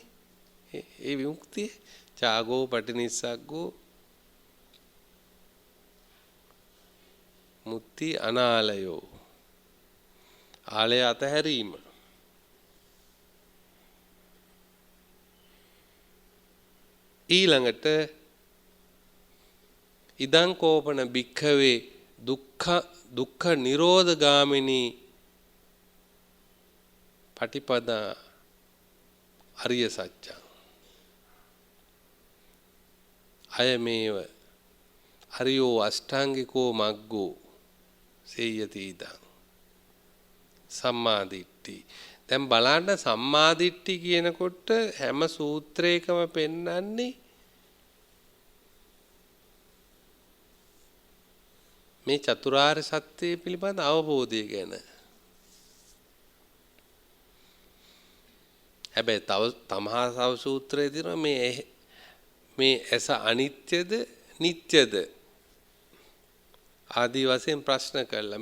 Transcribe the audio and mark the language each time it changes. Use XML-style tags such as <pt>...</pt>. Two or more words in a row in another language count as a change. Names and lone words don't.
<si>ඒ විමුක්තිය</si> <pi>චාගෝ පටිනිස්සග්ගෝ මුක්ති අනාලයෝ</pi> <si>ආලය අතහැරීම.</si> <pi>ඊළඟට ඉදං කෝපන භික්ඛවේ දුක්ඛ නිරෝධ ගාමිනී පටිපදා අරිය සත්‍යං අයමේව අරියෝ අෂ්ටාංගිකෝ මග්ගෝ සේයති ඉදං සම්මාදිට්ඨි.</pi> <si>දැන් බලන්න සම්මාදිට්ඨි කියනකොට හැම සූත්‍රයකම පෙන්වන්නේ මේ චතුරාර්ය සත්‍ය පිළිබඳ අවබෝධය ගැන. හැබැයි තව සූත්‍රයේ තියෙනවා මේ ඇස අනිත්‍යද නිට්ටයද ආදී වශයෙන් ප්‍රශ්න කළා.</si>